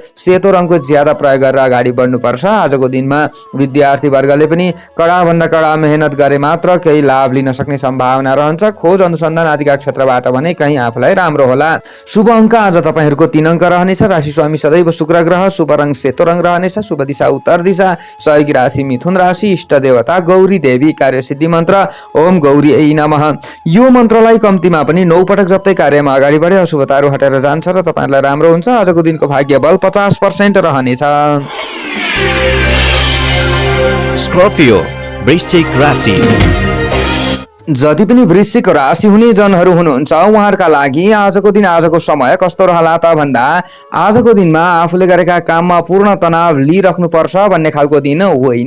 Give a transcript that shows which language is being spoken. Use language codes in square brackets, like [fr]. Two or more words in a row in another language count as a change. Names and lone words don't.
[ne] सेतो रङको ज्यादा प्रयोग गरेर अगाडि बढ्नुपर्छ। आजको दिनमा विद्यार्थी वर्गले पनि कडाभन्दा कडा मेहनत गरे मात्र केही लाभ लिन सक्ने सम्भावना रहन्छ। खोज अनुसन्धान आदिका क्षेत्रबाट भने कहीँ आफूलाई राम्रो होला। शुभ अङ्क आज तपाईँहरूको 3 अङ्क रहनेछ। राशि स्वामी सदैव शुक्र ग्रह। शुभ रङ सेतो रङ रहनेछ। शुभ दिशा उत्तर दिशा। सहयोगी राशि मिथुन राशि। इष्ट देवता गौरी देवी। कार्य सिद्धि मन्त्र [sa] ओम गौरी ऐ नमः। [ne] यो मन्त्रलाई कम्तीमा पनि 9 पटक जप्दै कार्यमा अगाडि बढे अशुभताहरू हटेर जान्छ र तपाईहरुलाई राम्रो हुन्छ। आजको दिनको भाग्य बल 50% रहनेछ। स्कर्पियो वृश्चिक राशि। जति पनि वृश्चिक राशि हुने जनहरू हुनुहुन्छ उहाँहरूका लागि आजको दिन आजको समय कस्तो रहला त भन्दा आजको दिनमा आफूले गरेका काममा पूर्ण तनाव लिइराख्नुपर्छ भन्ने खालको दिन होइन।